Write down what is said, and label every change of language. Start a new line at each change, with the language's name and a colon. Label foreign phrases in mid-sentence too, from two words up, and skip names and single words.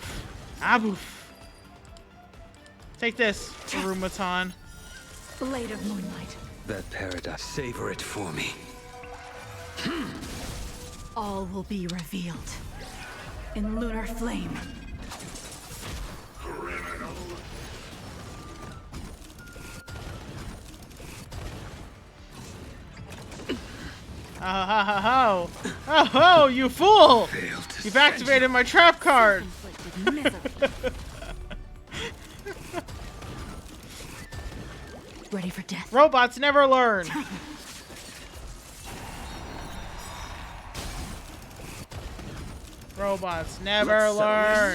English: Aboof. Take this, Arumaton. Blade of moonlight. That paradise. Savor it for me. All will be revealed. In lunar flame. Criminal. Ha ha ha ho! Oh ho, you fool! You've activated my trap card! Ready for death. Robots never learn! Robots never learn!